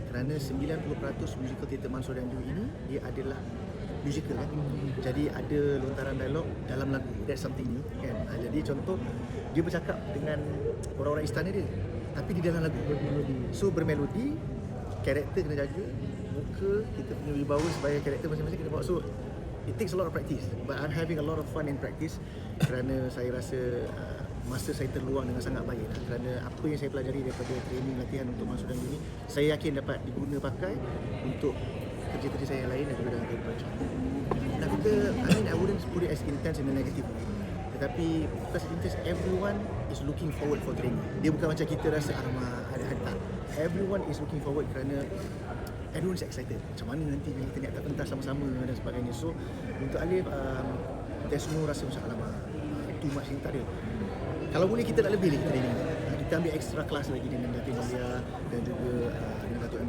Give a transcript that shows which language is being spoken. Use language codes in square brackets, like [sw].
[ms] Kerana 90% musical teater Mansur dan Guru ini dia adalah musical kan. Jadi ada lontaran dialog dalam lagu. [en] That's something new kan. [ms] Jadi contoh dia bercakap dengan orang-orang istana dia, tapi di dalam lagu. So bermelodi, karakter kena jaga, muka kita punya wibawa sebagai karakter masing-masing kena bawa. [en] So it takes a lot of practice, but I'm having a lot of fun in practice [ms] kerana saya rasa masa saya terluang dengan sangat baik lah. Kerana apa yang saya pelajari daripada training latihan untuk Mansur dan Guru ni, saya yakin dapat diguna pakai untuk kerja-kerja saya yang lain dan juga dalam kehidupan. Dan kita, [en] I wouldn't put it as intense in a negative way, [ms] tetapi [en] because intense, everyone is looking forward for training. [ms] Dia bukan macam kita rasa ada tak. [en] Everyone is looking forward [ms] kerana [en] everyone is excited. [ms] Macam mana nanti kita nak pentas sama-sama dan sebagainya. So untuk Alif, kita semua rasa macam alamak, [en] too much [ms] ni tak ada. Kalau boleh kita nak lebih lagi training. Kita ambil [en] extra class [ms] lagi dengan Datin Maria dan juga dengan Dato' M.